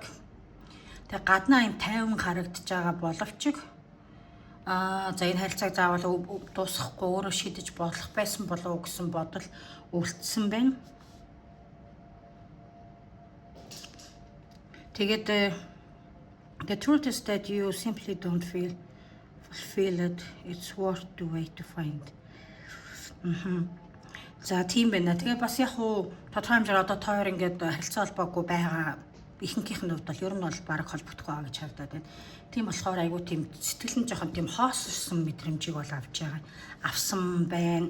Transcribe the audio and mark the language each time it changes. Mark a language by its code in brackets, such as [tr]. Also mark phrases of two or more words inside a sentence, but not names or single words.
[mn] Тэгээд гаднаа юм тайван харагдаж байгаа боловч за энэ харилцааг заавал дуусгахгүй өөрөө шийдэж болох байсан болов уу гэсэн бодол үлдсэн байна. [en] Тэгээд the truth is that you simply don't feel fulfilled. It's worth the wait to find. [mn] За тийм байна. Тэгээ бас яг уу тодорхой хэмжээр одоо тоор ингээд харилцаа холбоогүй байгаа ихэнхийнх нь бол ер нь бол бараг холбогдохгүй байгаа гэж харагдаад байна. Тийм болохоор айгүй тийм сэтгэл нь жоохон тийм хоосорсон мэдрэмжийг бол авсан байна.